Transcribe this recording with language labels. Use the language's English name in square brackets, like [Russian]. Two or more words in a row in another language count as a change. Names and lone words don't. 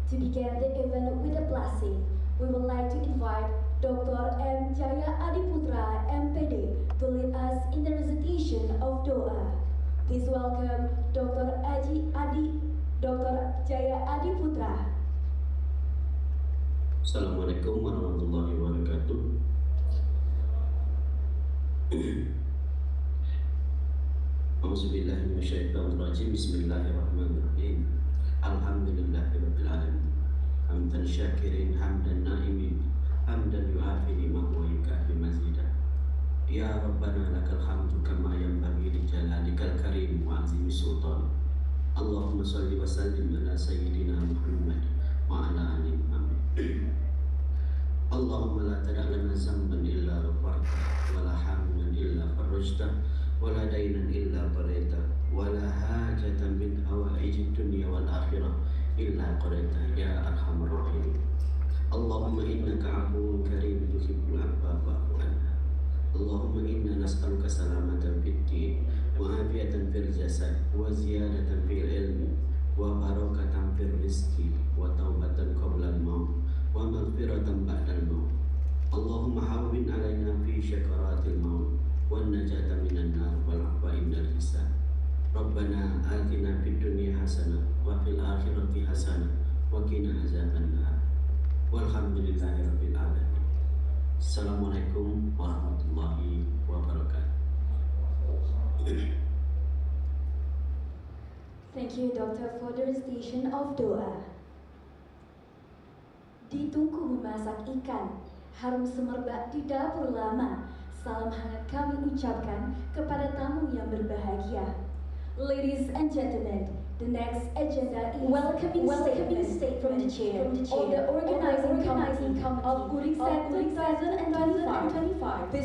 [English] begin the event with a blessing. We would like to invite Dr. M. Jaya Adiputra, MPD, to lead us in the recitation of Doa. Please welcome Dr. Jaya Adiputra. [Arabic] السلام عليكم ورحمة الله وبركاته. أعوذ بالله من الشيطان الرجيم. بسم الله الرحمن الرحيم. الحمد لله رب العالمين. حمدا شاكرين، حمدا ناعمين، حمدا يوافي نعمه ويكافئ مزيده. يا ربنا لك الحمد كما ينبغي لجلالك الكريم وعظيم سلطان. اللهم صل وسلم على سيدنا محمد وعلى آل محمد. اللهم لا تدع لنا ذنبا إلا غفرته، ولا حمدا إلا فرجته، ولا دينا إلا قضيته، ولا حاجة من حوائج الدنيا والآخرة إلا قضيتها يا أرحم الراحمين. اللهم إنك عفو كريم تحب العفو فاعف عنا. اللهم إنا نسألك سلامة في الدين وعافية في الجسد وزيادة في العلم وبركة في الرزق وتوبة قبل الموت ومغفرة بعد الموت. اللهم هون علينا في سكرات الموت والنجاة من النار والعفو عند الحساب. ربنا آتنا في الدنيا حسنة وفي الآخرة حسنة وقنا عذاب النار. والحمد لله رب العالمين. السلام عليكم ورحمة الله وبركاته. [English] Thank you, Doctor, for the recitation of Doa. [Indonesian] Di tungku memasak ikan, harum semerbak di dapur lama. Salam hangat kami ucapkan kepada tamu yang berbahagia. [English] Ladies and gentlemen, the next agenda is welcoming statement from the chair of the organizing committee of URICSET 2025.